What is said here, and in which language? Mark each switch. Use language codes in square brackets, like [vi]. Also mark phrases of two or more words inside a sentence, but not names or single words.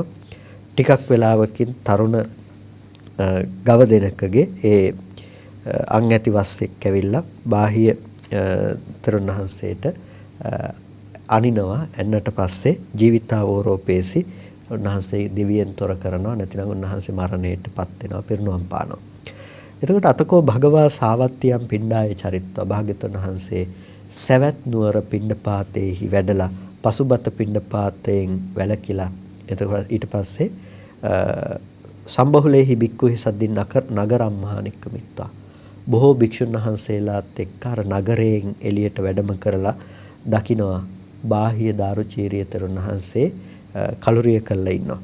[si] ටිකක් වෙලාවකින් තරුණ ගව දෙනකගේ ඒ අං ඇති වස්සෙක් ඇවිල්ලා බාහ්‍ය තෙරුන් වහන්සේට අනිනවා. එන්නට පස්සේ ජීවිතාවෝරෝපේසි උන්වහන්සේ දිවියෙන් තොර කරනවා, නැතිනම් උන්වහන්සේ මරණයටපත් වෙනවා, පිරිනුවම් පානවා. එතකොට [pi] අතකෝ භගවා සාවත්තියම් පිණ්ඩාය චරිත්වා [si] භාග්‍යවතුන් වහන්සේ සවැත් නුවර පිණ්ඩපාතේහි වැඩලා පසුබත පිණ්ඩපාතයෙන් වැළකීලා එතකොට ඊට පස්සේ [pi] සම්බහුලේහි බික්කුහි සද්දින් නගරම් මහානික්කමිත්වා [si] බොහෝ භික්ෂුන් වහන්සේලාත් එක්ක අර නගරයෙන් එළියට වැඩම කරලා දකිනවා බාහ්‍ය දාරුචීරිය තෙරුන් වහන්සේ කලුරිය කළා ඉන්නවා.